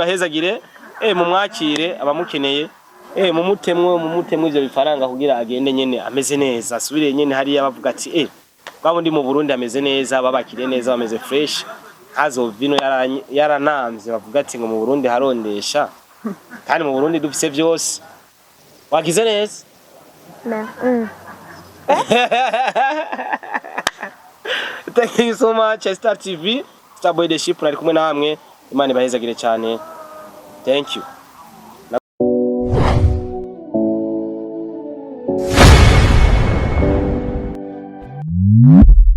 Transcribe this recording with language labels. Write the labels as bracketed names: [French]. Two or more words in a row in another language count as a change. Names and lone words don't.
[Rundi] bahezagire mu mwakire abamukeneye mu mutemwe ivyo bifaranga kugira agende nyene ameze neza asubire nyene hari yabavuga ati babo ndi mu Burundi ameze neza babakire neza bameze fresh hazo vino yaranamvye bavuga ati ngo mu Burundi harondesha kandi mu Burundi dufise byose wagize neza [English] Thank you so much [Rundi] Star TV Star Boy The Ship nari kumwe na hamwe Imana bahezagire cyane [English] thank you